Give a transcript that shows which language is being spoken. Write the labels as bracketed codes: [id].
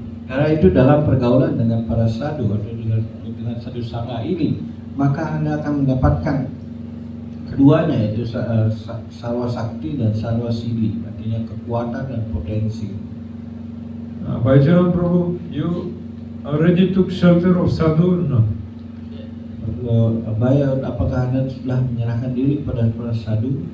[id] Karena itu dalam pergaulan dengan para sadhu atau dengan sadhu sangha ini, maka Anda akan mendapatkan keduanya, yaitu sarwa sakti dan sarwa siddhi, artinya kekuatan dan potensi. [en] Abhaycharan Prabhu, you already took shelter of sadhu or not? [id] Abhay, apakah Anda sudah menyerahkan diri kepada para sadhu?